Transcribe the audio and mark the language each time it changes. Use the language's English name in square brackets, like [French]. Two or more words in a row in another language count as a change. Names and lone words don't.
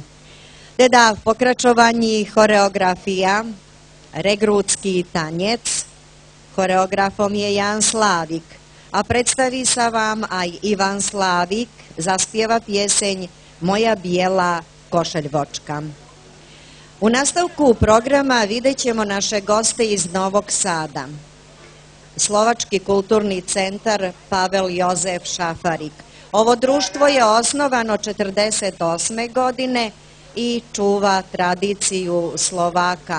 [Slovak] Teda v pokračovaní choreografia, regrútsky tanec, choreografom je Ján Slávik. A predstaví sa vám aj Ivan Slávik, zaspieva pieseň Moja biela košeľvočka. [Serbian] U nastavku programa vidjet ćemo naše goste iz Novog Sada. Slovački kulturni centar Pavel Jozef Šafárik. Ovo društvo je osnovano 48. godine i čuva tradiciju Slovaka.